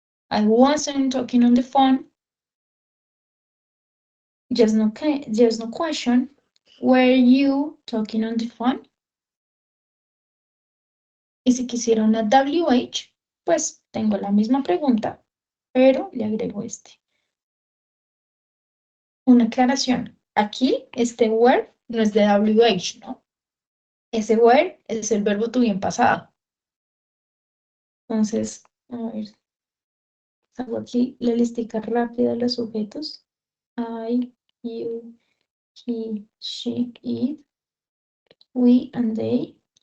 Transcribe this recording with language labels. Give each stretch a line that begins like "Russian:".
English: I wasn't talking on the phone. Just no question. Were you talking on the phone?
Spanish: Y si quisiera una WH, pues tengo la misma pregunta, pero le agrego este. Una aclaración. Aquí, este were no es de WH, ¿no? Ese were es el verbo to be en pasado. Entonces, a ver, hago aquí la listica rápida de los sujetos.
English: I, you, he, she, it, we, and they.